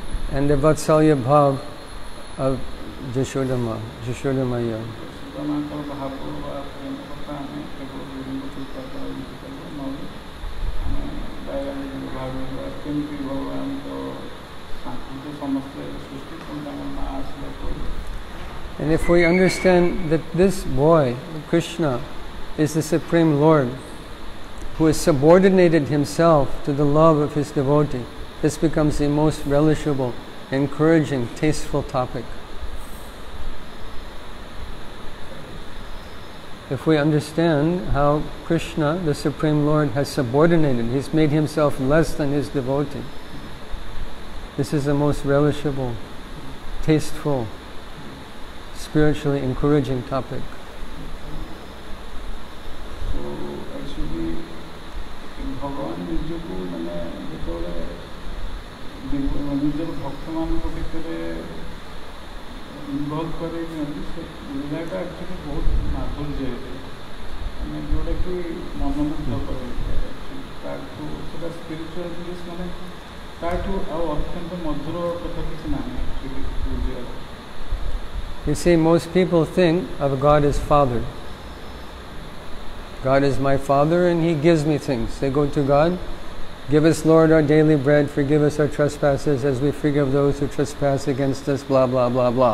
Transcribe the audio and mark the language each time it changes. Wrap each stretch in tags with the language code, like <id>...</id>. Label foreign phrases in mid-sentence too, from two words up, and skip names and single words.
<en>and the Vatsalya Bhav of Jashoda Maya.</en> <or>ସୁଦାମାଙ୍କର ଭାବ ବା ପ୍ରେମ କଥା ଆମେ କେବଳ ଗୁରୁଙ୍କ କୃପା ଦ୍ୱାରା ବୁଝିପାରିବା, ନହେଲେ ଆମେ ବାଇରାଗୀକୁ ଭାବିବା କେମିତି ଭଗବାନ ତ ସାଂସ୍କୃତିକ ସମସ୍ତେ ସୃଷ୍ଟି ପୁଣି ତାଙ୍କର ନାଁ ଆସିଲା ପରେ.</or> <en>And if we understand that this boy, Krishna, is the Supreme Lord, who has subordinated himself to the love of his devotee, this becomes the most relishable, encouraging, tasteful topic. If we understand how Krishna, the Supreme Lord, has subordinated, he's made himself less than his devotee, this is the most relishable, tasteful, spiritually encouraging topic. So actually,</en> <or>भगवान ନିଜକୁ ମାନେ ଯେତେବେଳେ ନିଜର ଭକ୍ତମାନଙ୍କ ଭିତରେ ଇନଭଲ୍ଭ କରେଇ ଦିଅନ୍ତି, ସେ ଲୀଳାଟା ଆକ୍ଚୁଆଲି ବହୁତ ମାଧୁର୍ଯ୍ୟ ହେଇଥାଏ, ମାନେ ଯେଉଁଟାକି ମନମୁଗ୍ଧ କରାଇଥାଏ. ତାଠୁ ସେଇଟା ସ୍ପିରିଚୁଆଲ ଜିନିଷ, ମାନେ ତାଠୁ ଆଉ ଅତ୍ୟନ୍ତ ମଧୁର କଥା କିଛି ନାହିଁ ଆକ୍ଚୁଆଲି ବୁଝିବାର.</or> <en>You see, most people think of God as Father. God is my Father and He gives me things. They go to God, give us, Lord, our daily bread, forgive us our trespasses as we forgive those who trespass against us, blah, blah, blah, blah.</en>